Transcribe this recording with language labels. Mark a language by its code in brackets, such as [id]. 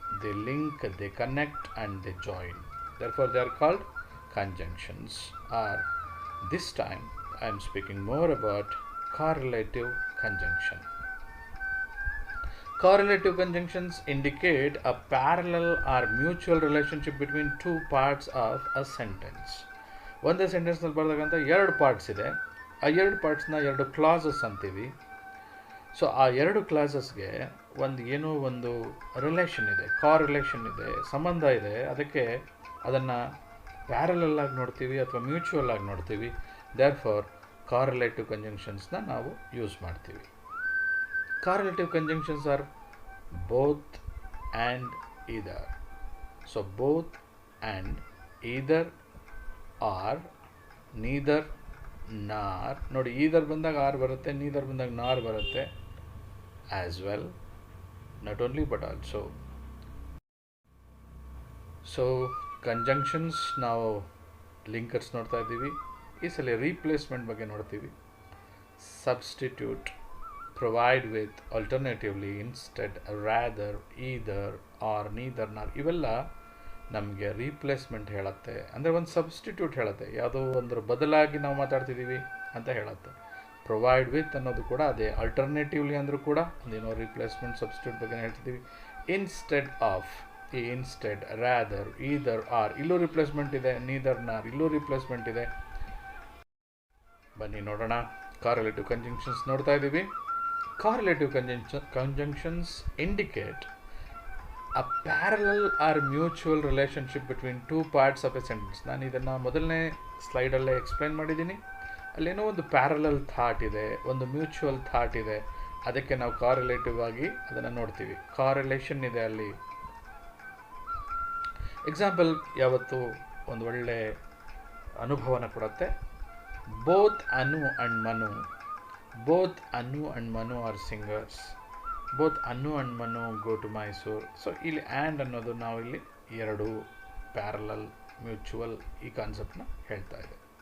[en] They link, they connect, and they join. Therefore, they are called conjunctions. Or this time, I am speaking more about correlative conjunction. Correlative conjunctions indicate a parallel or mutual relationship between two parts of a sentence. [kn] ಒಂದೇ ಸೆಂಟೆನ್ಸ್ನಲ್ಲಿ ಬರ್ತಕ್ಕಂಥ ಎರಡು parts ಇದೆ. ಆ ಎರಡು ಪಾರ್ಟ್ಸ್ನ ಎರಡು classes ಅಂತೀವಿ. So ಆ ಎರಡು ಕ್ಲಾಸಸ್ಗೆ ಏನೋ ಒಂದು ರಿಲೇಷನ್ ಇದೆ, ಕಾರಿಲೇಷನ್ ಇದೆ, ಸಂಬಂಧ ಇದೆ. ಅದಕ್ಕೆ ಅದನ್ನು ಪ್ಯಾರಲಲ್ ಆಗಿ ನೋಡ್ತೀವಿ ಅಥವಾ ಮ್ಯೂಚುವಲ್ ಆಗಿ ನೋಡ್ತೀವಿ. ದೇರ್ ಫಾರ್ ಕಾರ್ರಿಲೇಟಿವ್ ಕಂಜಂಕ್ಷನ್ಸ್ನ ನಾವು ಯೂಸ್ ಮಾಡ್ತೀವಿ. [en] Correlative conjunctions are both and either. So both and either or neither nor. [kn] ನೋಡಿ, either ಬಂದಾಗ ಆರ್ ಬರುತ್ತೆ, neither ಬಂದಾಗ ನಾರ್ ಬರುತ್ತೆ as well. [en] Not only but also. [kn] So conjunctions ನಾವು ಲಿಂಕರ್ಸ್ ನೋಡ್ತಾ ಇದ್ದೀವಿ. ಈ ಸಲ ರೀಪ್ಲೇಸ್ಮೆಂಟ್ ಬಗ್ಗೆ ನೋಡ್ತೀವಿ. [en] Substitute, provide with, alternatively, instead, rather, either or neither nor. [kn] ಇವೆಲ್ಲ ನಮಗೆ ರೀಪ್ಲೇಸ್ಮೆಂಟ್ ಹೇಳುತ್ತೆ. ಅಂದರೆ ಒಂದು ಸಬ್ಸ್ಟಿಟ್ಯೂಟ್ ಹೇಳುತ್ತೆ, ಯಾವುದೋ ಒಂದರ ಬದಲಾಗಿ ನಾವು ಮಾತಾಡ್ತಿದ್ದೀವಿ ಅಂತ ಹೇಳುತ್ತೆ. ಪ್ರೊವೈಡ್ ವಿತ್ ಅನ್ನೋದು ಕೂಡ ಅದೇ. ಅಲ್ಟರ್ನೇಟಿವ್ಲಿ ಅಂದರೂ ಕೂಡ ಅದೇನೋ ರೀಪ್ಲೇಸ್ಮೆಂಟ್ ಸಬ್ಸ್ಟಿಟ್ಯೂಟ್ ಬಗ್ಗೆ ಹೇಳ್ತಿದ್ದೀವಿ. ಇನ್ಸ್ಟೆಡ್ ಆಫ್, ಈ ಇನ್ಸ್ಟೆಡ್, ರಾದರ್, ಈದರ್ ಆರ್, ಇಲ್ಲೂ ರಿಪ್ಲೇಸ್ಮೆಂಟ್ ಇದೆ. ನೀದರ್ ನಾರ್, ಇಲ್ಲೂ ರಿಪ್ಲೇಸ್ಮೆಂಟ್ ಇದೆ. ಬನ್ನಿ ನೋಡೋಣ. ಕಾರ್ರಿಲೇಟಿವ್ ಕಂಜಂಕ್ಷನ್ಸ್ ನೋಡ್ತಾ ಇದ್ದೀವಿ. [en] Correlative conjunctions indicate a parallel or mutual relationship between two parts of a sentence. [kn] ನಾನು ಇದನ್ನು ಮೊದಲನೇ ಸ್ಲೈಡಲ್ಲೇ ಎಕ್ಸ್ಪ್ಲೈನ್ ಮಾಡಿದ್ದೀನಿ. ಅಲ್ಲೇನೋ ಒಂದು ಪ್ಯಾರಲಲ್ ಥಾಟ್ ಇದೆ, ಒಂದು ಮ್ಯೂಚುವಲ್ ಥಾಟ್ ಇದೆ. ಅದಕ್ಕೆ ನಾವು ಕಾರ್ರಿಲೇಟಿವ್ ಆಗಿ ಅದನ್ನು ನೋಡ್ತೀವಿ. ಕಾರ್ರಿಲೇಷನ್ ಇದೆ ಅಲ್ಲಿ. ಎಕ್ಸಾಂಪಲ್ ಯಾವತ್ತು ಒಂದು ಒಳ್ಳೆ ಅನುಭವನ ಕೊಡುತ್ತೆ. [en] Both Anu and Manu. Both Anu and Manu are singers. Both Anu and Manu go to Mysore. [kn] So ಇಲ್ಲಿ ಆ್ಯಂಡ್ ಅನ್ನೋದು ನಾವು ಇಲ್ಲಿ ಎರಡು ಪ್ಯಾರಲಲ್, ಮ್ಯೂಚುವಲ್ ಈ ಕಾನ್ಸೆಪ್ಟನ್ನ ಹೇಳ್ತಾ ಇದೆ.